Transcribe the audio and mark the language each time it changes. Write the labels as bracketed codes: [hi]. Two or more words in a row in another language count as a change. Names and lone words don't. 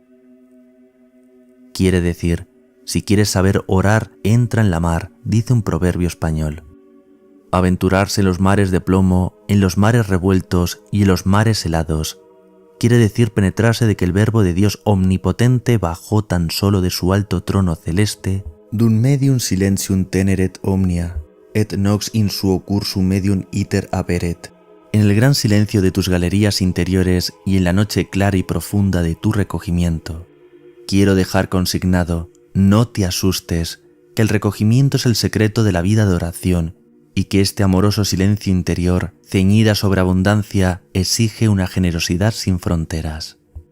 [es] Quiere decir, si quieres saber orar, entra en la mar, dice un proverbio español. Aventurarse en los mares de plomo, en los mares revueltos y en los mares helados. Quiere decir penetrarse de que el Verbo de Dios omnipotente bajó tan solo de su alto trono celeste, [la] dun medium silentium teneret omnia, et nox in suo cursum medium iter aperet. [es] En el gran silencio de tus galerías interiores y en la noche clara y profunda de tu recogimiento. Quiero dejar consignado, no te asustes, que el recogimiento es el secreto de la vida de oración y que este amoroso silencio interior, ceñida sobre abundancia, exige una generosidad sin fronteras.